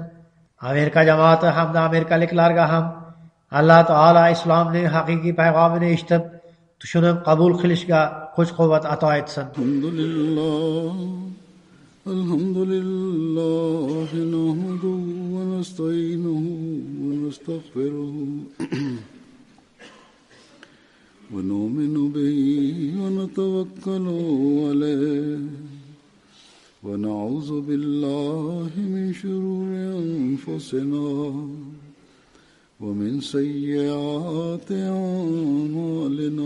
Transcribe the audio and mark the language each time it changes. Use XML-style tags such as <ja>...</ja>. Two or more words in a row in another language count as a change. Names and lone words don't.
<uz>Amerika jamoati hamda amerikaliklarga ham Alloh taolo islomning haqiqiy payg'amini eshitib, tushunib qabul qilishga kuch-quvvat ato etsin.</uz> <ar>الحمد لله نحمده ونستعينه ونستغفره ونؤمن به ونتوكل عليه ونعوذ بالله من شرور أنفسنا ومن سيئات أعمالنا.</ar>